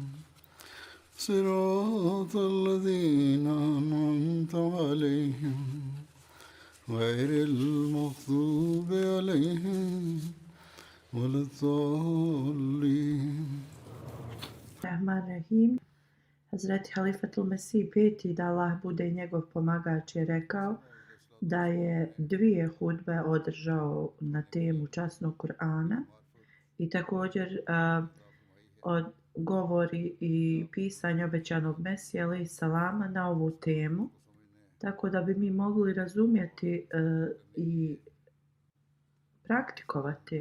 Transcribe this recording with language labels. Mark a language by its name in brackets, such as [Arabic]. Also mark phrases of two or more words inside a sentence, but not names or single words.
[Arabic] صراط الذين أنعمت عليهم غير المغضوب عليهم ولا الضالين. رحمن رحيم. [Bosnian] Hazreti [Arabic] خليفة المسيح [Bosnian] peti, da Allah bude njegov pomagač, je rekao da je 2 hudbe održao na temu časnog Kur'ana i također od govori i pisanje obećanog Mesija [Arabic] عليه السلام [Bosnian] na ovu temu, tako da bi mi mogli razumjeti i praktikovati.